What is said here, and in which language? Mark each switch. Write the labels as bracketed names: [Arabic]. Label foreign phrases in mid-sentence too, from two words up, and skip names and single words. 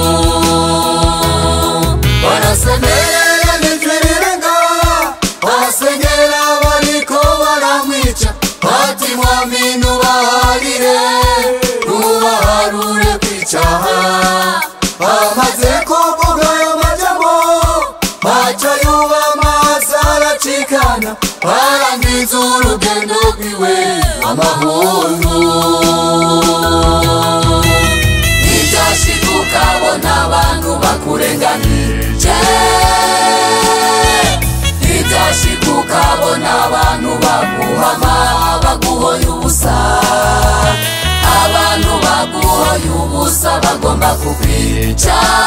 [Rundi] Barasemerera n'ijwi rirenga, asengera bariko baramwica, ati mwami nubaharire nubahanure kwicaha. Amaze kuvuga ayo majambo, baca yubama hasi aracikana, arangiza urugendo rwiwe amahoro. Ntibyashika ukabona abantu bakurenganije, ntibyashika ukabona abantu baguhama baguhoye ubusa, abantu baguhoye ubusa bagomba kukwica.